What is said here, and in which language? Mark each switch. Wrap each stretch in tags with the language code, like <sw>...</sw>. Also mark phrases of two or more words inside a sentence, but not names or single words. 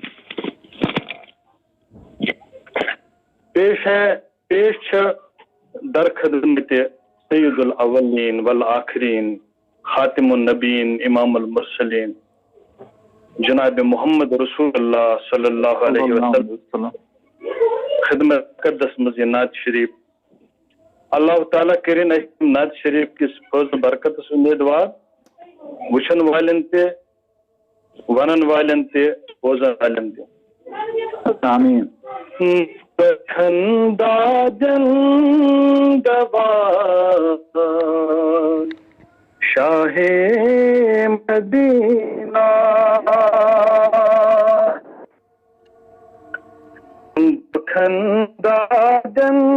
<ur>پیش در خدمت</ur> <ar>سید الاولین والآخرین خاتم النبیین امام المرسلین</ar> <ur>جناب محمد رسول اللہ</ur> <ar>صلی اللہ علیہ وسلم</ar> <ur>خدمت مقدس مزید نعت شریف.</ur> <ks>اللہ تعالیٰ کرن نعت شریف کس فضل برکت امیدوار وچھن والن تے ونن والن تے بوزن والن تے. آمین. خندا جن گوار شاہ مدینہ خندا جن</ks>